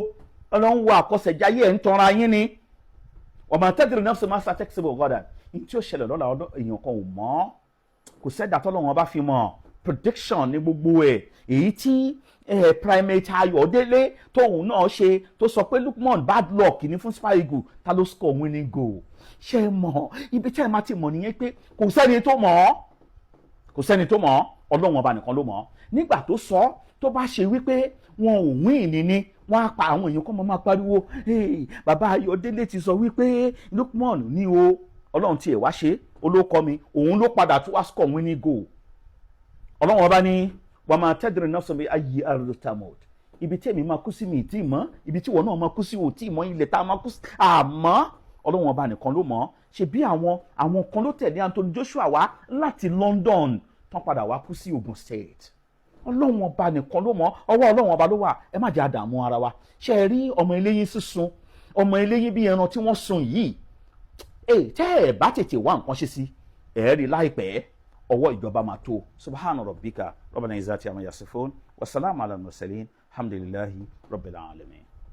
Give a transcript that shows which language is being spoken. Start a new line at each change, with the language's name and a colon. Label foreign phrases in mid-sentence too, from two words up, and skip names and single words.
Yoruba: Ọlọ́run wo àkọsẹ̀jáyé ẹ̀ ń tanra yín ni.
Arabic: وما تدري نفس ما تكسب غدا
Yoruba: ní tí ó ṣẹlẹ̀ lọ́la ọdún èèyàn kan ò mọ̀. kò sẹ́dá tọ́lọ́run ọba fi mọ̀. prediction ní gbogbo ẹ̀ èyí tí primate Ayọ̀délé tóun náà ṣe tó sọ pé Lukman
English: bad luck
Yoruba: ní fún Super Eagles ta ló
English: score winning goal.
Yoruba: ṣé ẹ mọ̀ ibi tí ẹ máa ti mọ̀ nìyẹn pé kò sẹ́ni tó mọ̀ Ọlọ́run ọba nìkan ló mọ̀. nígbà tó sọ tó bá ṣe wípé wọn ò win ní wọ́n á pa àwọn èèyàn kan máa pariwo bàbá Ayọ̀délé ti sọ wípé Lukman ní o Ọlọ́run tiẹ̀ wá ṣe olókọ mi òun ló padà tó wá
English: score winning goal.
Yoruba: Ọlọ́run ọba ní
Arabic: وما تدري نفس بأي أرض تموت
Yoruba: ibi tí èmi máa kú sí mi tí mọ̀ ibi tí wọ́n náà máa kú sí ò tí mọ̀ ilẹ̀ tá a máa kú sí àmọ́ Ọlọ́run ọba nìkan ló mọ̀. ṣe bí àwọn kan ló tẹ̀lé Anthony Joshua wá láti London tán padà wá kú sí Ogun State. Ọlọ́run ọba nìkan ló mọ̀ ọwọ́ Ọlọ́run ọba ló wà. ẹ má jẹ́ àdààmú ara wa. ṣe é rí ọmọ eléyín sísun ọmọ eléyín bí ẹran tí wọ́n sun yìí tẹ́ ẹ bá tètè wá nǹkan ṣe sí ẹ rí láìpẹ́ ọwọ́ ìjọba máa tó.
Arabic: سبحان ربك ربنا العزة عما يصفون وسلام على مرسلين الحمد لله رب العالمين.